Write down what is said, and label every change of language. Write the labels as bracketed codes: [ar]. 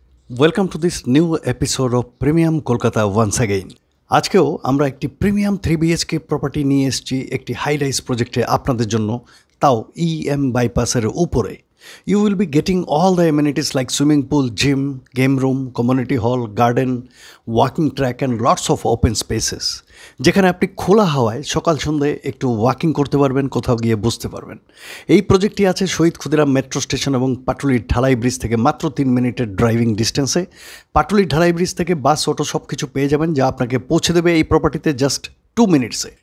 [en] Welcome to this new episode of Premium Kolkata once again. [bn] আজকেও আমরা একটি premium 3BHK property নিয়ে এসেছি একটি হাই রাইজ প্রজেক্টে আপনাদের জন্য, তাও EM বাইপাসের উপরে। [en] You will be getting all the amenities like swimming pool, gym, game room, community hall, garden, walking track and lots of open spaces. [bn] যেখানে আপনি খোলা হাওয়ায় সকাল সন্ধ্যে একটু ওয়াকিং করতে পারবেন, কোথাও গিয়ে বসতে পারবেন। এই প্রজেক্টটি আছে শহীদ ক্ষুদিরাম মেট্রো স্টেশন এবং পাটুলির ঢালাই ব্রিজ থেকে মাত্র 3 মিনিটের ড্রাইভিং ডিস্টেন্সে। পাটুলির ঢালাই ব্রিজ থেকে বাস, অটো সব কিছু পেয়ে যাবেন, যা আপনাকে পৌঁছে দেবে এই প্রপার্টিতে জাস্ট 2 মিনিটসে।